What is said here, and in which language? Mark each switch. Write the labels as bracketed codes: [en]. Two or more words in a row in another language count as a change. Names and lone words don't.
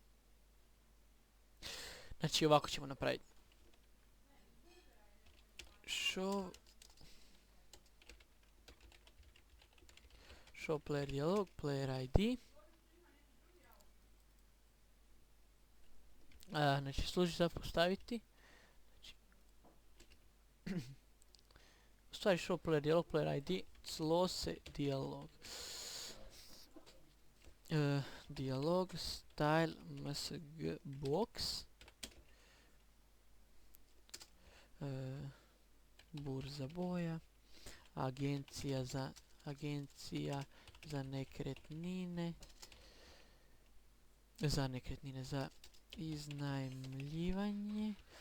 [hr] Znači ovako ćemo napraviti. [en] Show player dialog, player ID. [hr] Znači služi za postaviti. U stvari [en] show player dialog, player ID, close dialog. Dialog style msg box. [hr] Burza boja. Agencija za nekretnine. Za iznajmljivanje.